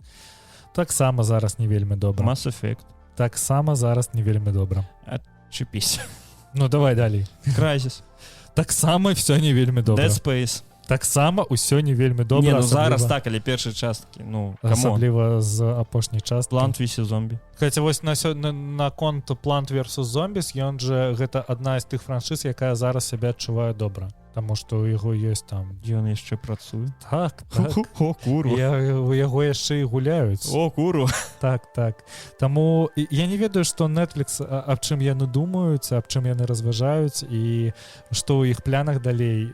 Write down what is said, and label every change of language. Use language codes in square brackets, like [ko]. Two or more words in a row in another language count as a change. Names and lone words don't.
[be] Таксама зараз не вельмі добра. Mass Effect. Таксама зараз не вельмі добра. Чыпісь. Ну, давай далей. Crysis. Таксама ўсё не вельмі добра. Dead Space. Таксама ўсё не вельмі добра. Не, ну зараз так, але першай часткі, ну, камон. Асабліва з апошняй часткі. Plant vs. Zombie. Хаця вось на конт Plant vs. Zombies, ён же гэта адна з тых франшыз, якая зараз сябе адчувае добра. Таму што ў яго ёсць там... Ён яшчэ працуе? Так. О, курва. У яго яшчэ і гуляюць. О, курва. Так. Таму я не ведаю, што Netflix, аб чым яны думаюць, аб чым яны разважаюць, і што ў іх планах далей.